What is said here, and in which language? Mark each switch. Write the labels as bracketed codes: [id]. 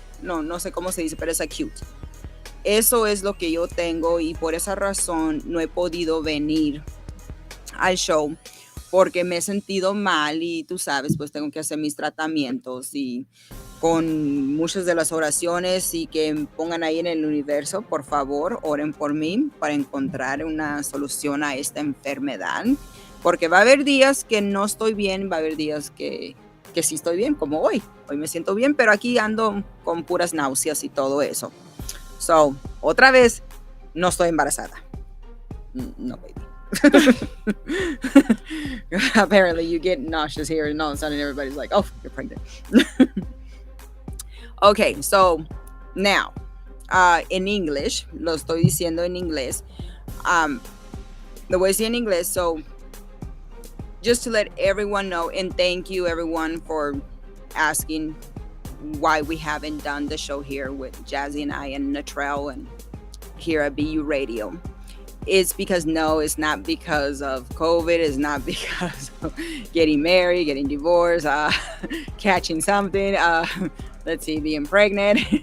[es] No sé cómo se dice, pero es acute. Eso es lo que yo tengo y por esa razón no he podido venir al show porque me he sentido mal y tú sabes, pues tengo que hacer mis tratamientos y con muchas de las oraciones y que pongan ahí en el universo, por favor, oren por mí para encontrar una solución a esta enfermedad. Porque va a haber días que no estoy bien, va a haber días que sí estoy bien, como hoy. Hoy me siento bien, pero aquí ando con puras náuseas y todo eso. So, otra vez, no estoy embarazada. [en] No, baby. Apparently, you get nauseous here, and all of a sudden, everybody's like, "Oh, you're pregnant." Okay, so now, in English, [es] lo estoy diciendo en inglés. Lo voy a decir en inglés. [en] So, just to let everyone know, and thank you everyone for asking why we haven't done the show here with Jazzy and I and Natrell and here at BU Radio. It's because it's not because of COVID. It's not because of getting married, getting divorced, catching something, being pregnant.